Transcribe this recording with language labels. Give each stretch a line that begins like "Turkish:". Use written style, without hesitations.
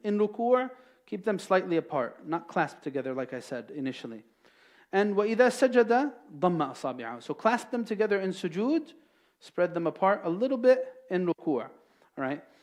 English: In ruku', keep them slightly apart, not clasped together like I said initially.
Arabic: And وإذا سجد ضم أصابعه.
English: So clasp them together in sujood, spread them apart a little bit in ruku'. All right.